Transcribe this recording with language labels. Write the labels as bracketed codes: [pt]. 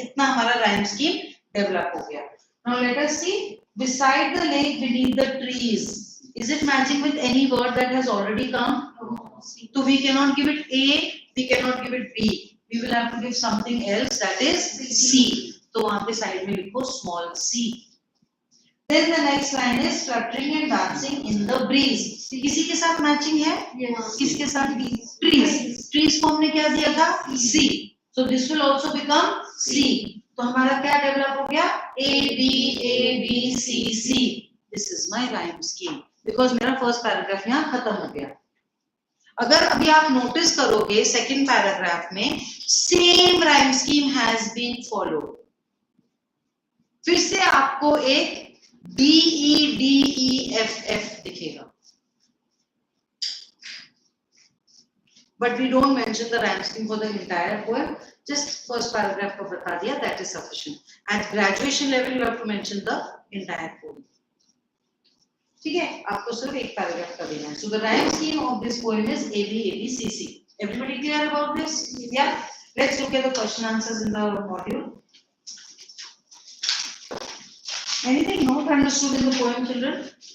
[hi] इतना हमारा rhyme scheme develop हो गया. [en] Now let us see. Beside the lake, beneath the trees. Is it matching with any word that has already come? So we cannot give it A. We cannot give it B. We will have to give something else, that is C. [hi] तो वहाँ पे side में लिखो small c. [en] Then the next line is fluttering and dancing in the breeze. [hi] किसी के साथ matching है? किसके साथ? Trees. Trees को हमने क्या दिया था? [en] C. So this will also become C. [hi] तो हमारा क्या डेवलप हो गया? [en] A B C. This is my rhyme scheme. [hi] Because मेरा फर्स्ट पैराग्राफ यहाँ खत्म हो गया. अगर अभी आप नोटिस करोगे सेकंड पैराग्राफ में same rhyme scheme has been followed. फिर से आपको एक DEF दिखेगा. [en] But we don't mention the rhyme scheme for the entire poem. Just first paragraph [hi] को बता दिया, [en] that is sufficient. At graduation level you have to mention the entire poem. [hi] ठीक है, आपको सिर्फ एक पैराग्राफ का देना है. [en] So the rhyme scheme of this poem is ABCC. Everybody clear about this? Yeah. Let's look at the question answers in the module. Anything not understood in the poem, children?